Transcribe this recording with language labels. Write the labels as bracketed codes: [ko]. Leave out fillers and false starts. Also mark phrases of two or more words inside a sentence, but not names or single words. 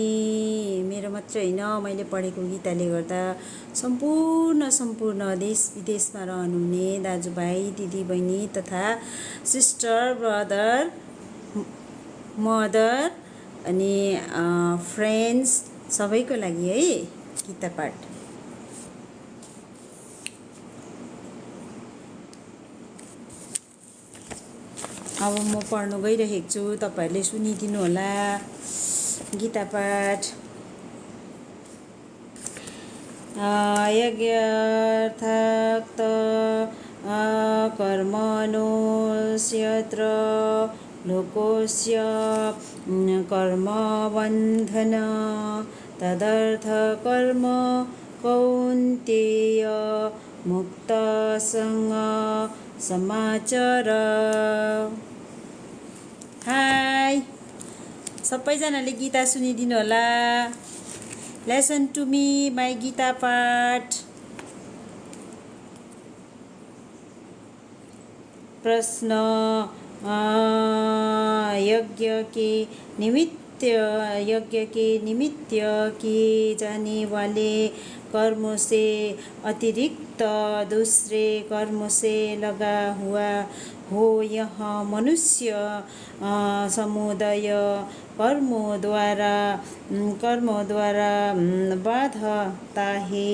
[ne] मेरो मात्रै होइन, मैले पढेको गीताले गर्दा सम्पूर्ण देश विदेशमा रहनुहुने दाजुभाइ दिदीबहिनी तथा [en] sister brother mother [ne] अनि फ्रेन्ड्स सबैको लागि है गीता पाठ। अब म पढ्न गइरहेको छु, तपाईहरूले सुनिदिनु होला गीता पाठ। [sa] यज्ञार्थात् कर्मणोऽस्यत्र लोकस्य कर्मबन्धन तदर्थकर्म कौन्तेय मुक्तसङ्ग समाचार। [ne] हाई, सबैजनाले गीता सुनिदिनु होला। [en] Listen to me, my गीता पाठ। [hi] प्रश्न, यज्ञ के निमित्त किए जाने वाले कर्मों से अतिरिक्त दूसरे कर्मों से लगा हुआ हो यह मनुष्य समुदाय कर्मों द्वारा बाधता है।